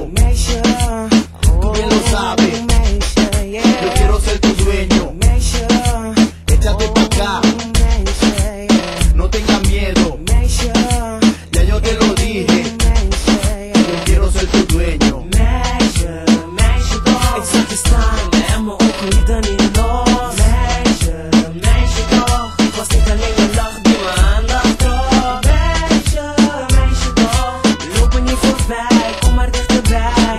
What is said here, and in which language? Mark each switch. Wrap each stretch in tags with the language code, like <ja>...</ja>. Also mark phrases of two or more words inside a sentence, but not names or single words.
<nl>meisje,</nl> <es>tú bien lo sabes. Yo quiero ser tu dueño.</es> <nl>meisje,</nl> <es>Échate pa' acá, no tengas miedo.</es> <nl>meisje,</nl> <es>Ya yo te lo dije, yo quiero ser tu dueño.</es> <nl>meisje, meisje toch. Ik zag je staan en mijn ogen lieten niet los. Meisje, meisje toch. Het was niet alleen je lach die mijn aandacht trok. Meisje, meisje toch. Loop me niet voorbij, kom maar dichterbij.</nl>